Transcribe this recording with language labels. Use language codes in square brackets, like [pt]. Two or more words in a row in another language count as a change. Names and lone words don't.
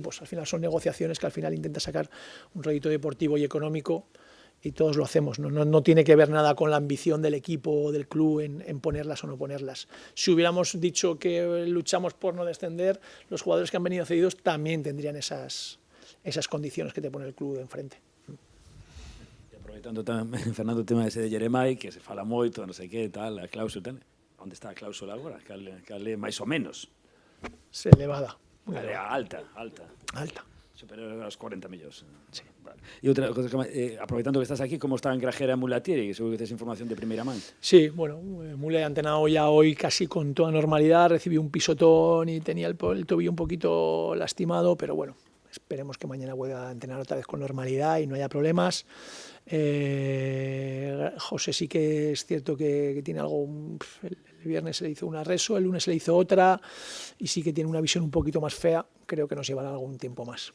[es] Al final son negociaciones que al final intenta sacar un rédito deportivo y económico, y todos lo hacemos. No tiene que ver nada con la ambición del equipo o del club en ponerlas o no ponerlas. Si hubiéramos dicho que luchamos por no descender, los jugadores que han venido cedidos también tendrían esas condiciones que te pone el club de enfrente. [gl] E aproveitando tamén, Fernando, o tema ese de Jeremai, que se fala moito, non sei que, tal, a cláusula, tal. Onde está a cláusula agora? Cale máis ou menos? [es] Es elevada. Muy Cale elevada. alta. Alta. [gl] Superior aos 40 millóns. [es] Sí. Vale. [gl] E outra cosa, aproveitando que estás aquí, como está en Grajera Mulatieri? Que seguro que tes información de primeira man. [es] Sí, bueno, Mule ha entrenado ya hoy casi con toda normalidad, recibió un pisotón y tenía el tobillo un poquito lastimado, pero bueno, esperemos que mañana pueda entrenar otra vez con normalidad y no haya problemas. José sí que es cierto que tiene algo, el viernes se le hizo una reso, el lunes se le hizo otra, y sí que tiene una visión un poquito más fea, creo que nos llevará algún tiempo más.